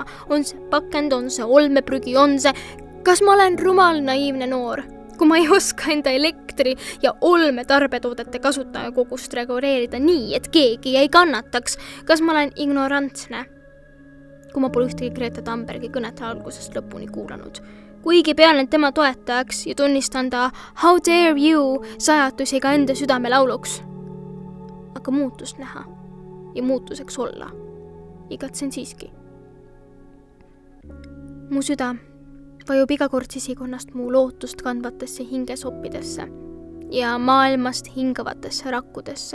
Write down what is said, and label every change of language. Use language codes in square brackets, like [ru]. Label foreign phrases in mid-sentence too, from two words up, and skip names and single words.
[et] On see pakend, on see olmeprügi, on see... Kas ma olen rumal naiivne noor, kui ma ei oska enda elektri ja olme tarbetoodete kasutaja kogust reguleerida nii, et keegi ei kannataks? Kas ma olen ignorantsne, kui ma pole ühtegi Greta Thunbergi kõnet algusest lõpuni kuulanud? Kuigi pean end tema toetajaks ja tunnistan ta [en] How dare you [et] sajatusi ka enda südame lauluks. Aga muutust näha ja muutuseks olla. Igatsen siiski. Mu süda vajub iga kord sisikonnast mu lootust kandvatesse hingesoppidesse ja maailmast hingavatesse rakkudesse.